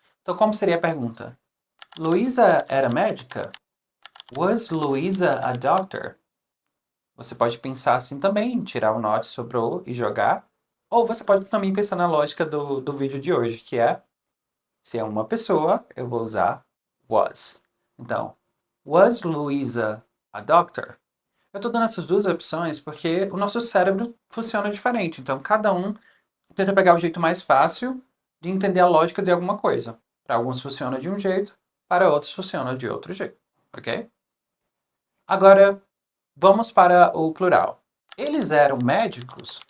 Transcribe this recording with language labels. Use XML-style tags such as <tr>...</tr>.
<pt>Então como seria a pergunta? Luísa era médica?</pt> <en>Was Luísa a doctor?</en> <pt>Você pode pensar assim também, tirar o not, sobrou e jogar. Ou você pode também pensar na lógica do vídeo de hoje, que é, se é uma pessoa, eu vou usar was. Então,</pt> <en>was Luísa a doctor?</en> <pt>Eu estou dando essas duas opções porque o nosso cérebro funciona diferente. Então, cada um tenta pegar o jeito mais fácil de entender a lógica de alguma coisa. Para alguns funciona de um jeito, para outros funciona de outro jeito. Ok? Agora, vamos para o plural. Eles eram médicos?</pt>